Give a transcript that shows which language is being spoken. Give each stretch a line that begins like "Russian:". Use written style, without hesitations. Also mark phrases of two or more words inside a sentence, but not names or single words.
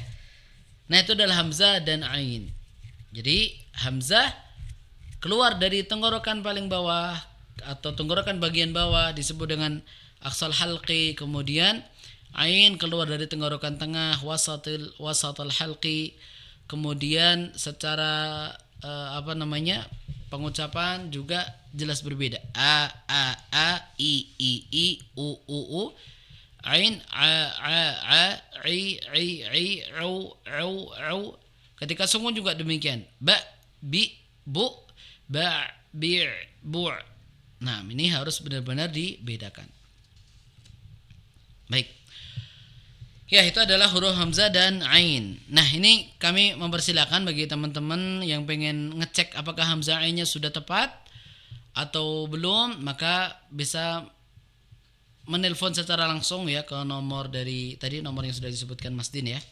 Indonesian: Nah, itu adalah hamzah dan ain. Jadi hamzah keluar dari tenggorokan paling bawah atau tenggorokan bagian bawah disebut dengan
Arabic: أقصى الحلق,
Indonesian: kemudian ain keluar dari tenggorokan tengah
Arabic: وسط الحلق,
Indonesian: kemudian secara pengucapan juga jelas berbeda. A i u ain i au. Ketika sukun juga demikian. Ba bi bu ba bi bu. Nah, ini harus benar-benar dibedakan. Baik. Ya, itu adalah huruf hamzah dan ain. Nah, ini kami mempersilakan bagi teman-teman yang pengen ngecek apakah hamzah ainnya sudah tepat atau belum, maka bisa menelpon secara langsung ya ke nomor dari tadi, nomor yang sudah disebutkan Mas Din ya.